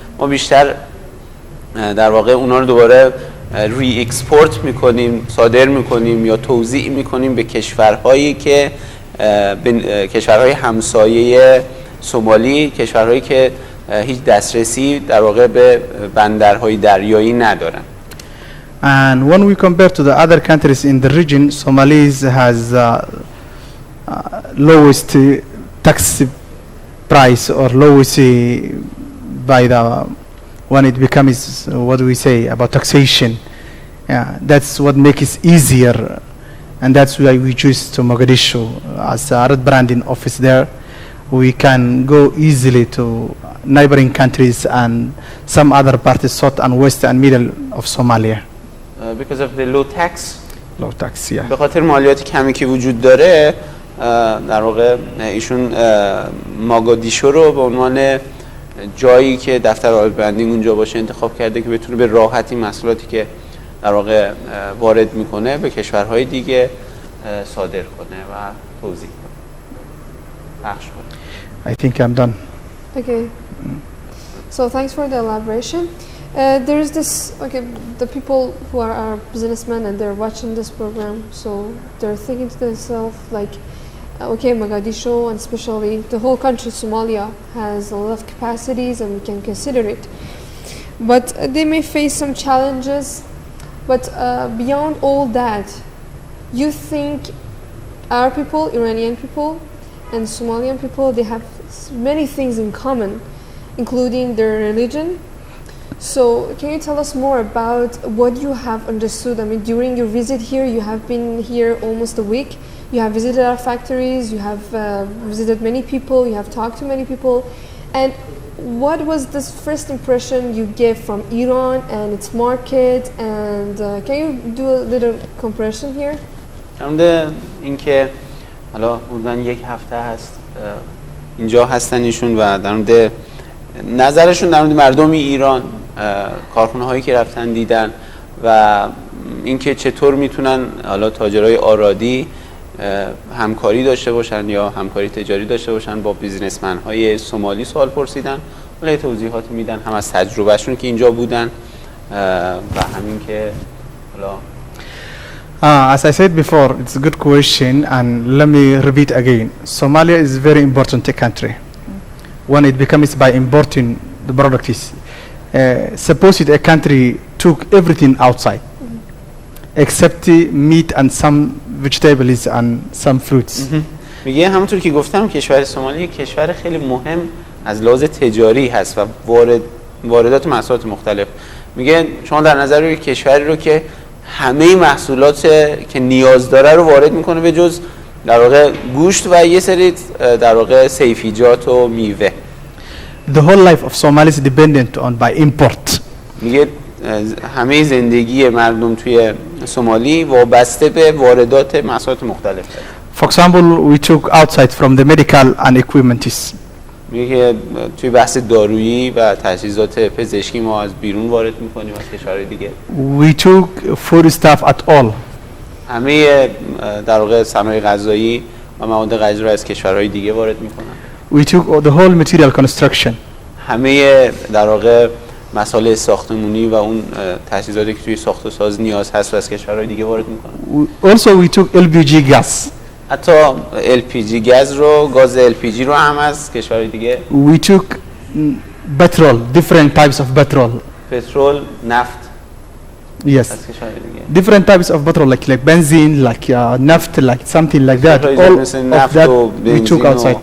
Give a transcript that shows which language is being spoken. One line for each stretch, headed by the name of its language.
Persian: ما بیشتر در واقع اونا رو دوباره ری اکسپورت میکنیم، صادر میکنیم یا توزیع میکنیم به کشورهایی که کشورهای همسایه سومالی، کشورهایی که هیچ دسترسی در واقع به بندرهای دریایی ندارن.
English: And when we compare to the other countries in the region, Somalis has lowest tax price or lowest by the when it becomes what do we say about taxation. That's what makes it easier, and that's why we choose to Mogadishu as a Arad branding office there. We can go easily to neighboring countries and some other parts, south and west and middle of Somalia. Because of the low tax. Low tax, yeah.
Persian: به خاطر مالیات کمی که وجود داره در واقع ایشون ماگادیشو رو به عنوان جایی که دفتر آراد برندینگ اونجا باشه انتخاب کرده که بتونه به راحتی محصولاتی که در واقع وارد میکنه به کشورهای دیگه صادر کنه و توزیع کنه، پخش کنه.
English: I think I'm done. Okay. So thanks for the elaboration. There is this, okay, the people who are our businessmen and they're watching this program, so they're thinking to themselves like, okay, Mogadishu and especially the whole country, Somalia, has a lot of capacities and we can consider it. But they may face some challenges. But beyond all that, you think our people, Iranian people, and Somalian people, they have many things in common, including their religion. So can you tell us more about what you have understood? I mean, during your visit here, you have been here almost a week. You have visited our factories, you have visited many people, you have talked to many people. And what was this first impression you gave from Iran and its market? And can you do a little comparison here?
Persian: در اینکه حالا حدوداً یک هفته هست اینجا هستن ایشون و در مورد نظرشون در مورد مردم ایران، کارخونه هایی که رفتن دیدن و اینکه چطور میتونن حالا تاجرای آرادی همکاری داشته باشن یا همکاری تجاری داشته باشن با بیزنسمن های سومالی سوال پرسیدن، ولی توضیحات میدن هم از تجربهشون که اینجا بودن و همین که حالا
English: as I said before, it's a good question, and let me repeat again. Somalia is a very important country. When it becomes by importing the products, suppose a country took everything outside, except meat and some vegetables and some fruits.
Persian: میگه همونطور که گفتم کشور سومالی کشور خیلی مهم از لحاظ تجاری هست و واردات محصولات مختلف. میگه شما در نظر بگیرید کشوری رو که همه محصولات که نیاز داره رو وارد میکنه به جز در واقع گوشت و یه سری در واقع سیفیجات و میوه.
English: The whole life of Somalis is dependent on by import.
Persian: میگه همه زندگی مردم توی سومالی وابسته به واردات محصولات مختلف.
English: For example, we took outside from the medical and equipments.
Persian: میگه توی بحث دارویی و تجهیزات پزشکی ما از بیرون وارد میکنیم از کشورهای دیگه.
English: We took food stuff at all.
Persian: همه در واقع صنایع غذایی و مواد غذایی رو از کشورهای دیگه وارد میکنن.
English: We took the whole material construction.
Persian: همه در واقع مسائل ساختمانی و اون تجهیزاتی که توی ساخت و ساز نیاز هست و از کشورهای دیگه وارد میکنن.
English: Also we took LPG gas.
Persian: حتی LPG گاز LPG رو هم از کشورهای دیگه.
English: We took petrol, different types of petrol.
Persian: پترول، نفت.
English: Yes.
Persian: از کشورهای دیگه.
English: Different types of petrol like benzene, like naft, like something like that. All of that we took outside.